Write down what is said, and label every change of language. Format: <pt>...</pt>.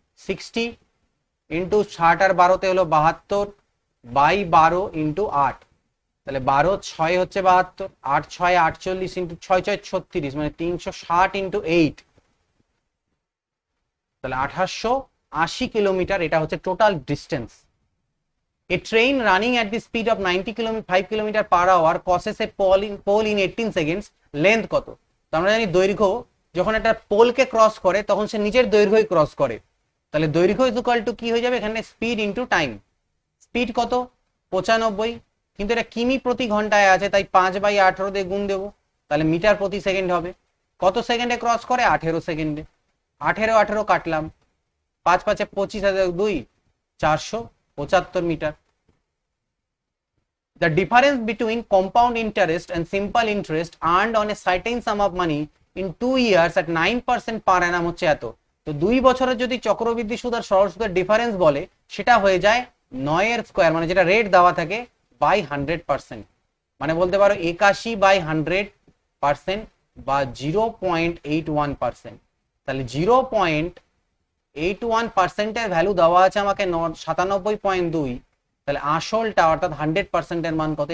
<bn>60 into 60 আর 12তে হলো 72 by 12 into 8, তাহলে 12 6 হচ্ছে 72, 8 6 48 ইন্টু 6 6 36, মানে 360 ইন্টু 8, তাহলে 1880 কিলোমিটার। এটা হচ্ছে total distance.</bn> <en>A train running at the speed of 5 kilometre per hour crosses a pole in 18 seconds,</en> <bn>length কত? তো আমরা জানি দৈর্ঘ্য যখন একটা পোলকে ক্রস করে তখন সে নিজের দৈর্ঘ্যই ক্রস করে, তাহলে দৈর্ঘ্য ইজ ইকুয়াল টু কি হয়ে যাবে এখানে, স্পিড ইন্টু টাইম। স্পিড কত? 95, কিন্তু এটা কিমি প্রতি ঘন্টায় আছে, তাই 5/18 দিয়ে গুণ দেবো, তাহলে মিটার প্রতি সেকেন্ড হবে। কত সেকেন্ডে ক্রস করে? 18 সেকেন্ডে। 18 18 কাটলাম, 5 5 25 2 475 metre.</bn> <en>The difference between compound interest and simple interest earned on a certain sum of money in 2 years at 9% per annum</en> <bn>হচ্ছে এত। তো 2 বছরের যদি চক্রবৃদ্ধি সুদ আর সরল সুদের ডিফারেন্স বলে সেটা হয়ে যায় 9 এর স্কয়ার, মানে যেটা রেট দেওয়া থাকে বাই 100%, মানে বলতে পারো 81/100% বা 0.81%। তাহলে 0.81% এর ভ্যালু দেওয়া আছে আমাকে 97.2, তাহলে আসলটা অর্থাৎ 100% এর মান কত?</bn>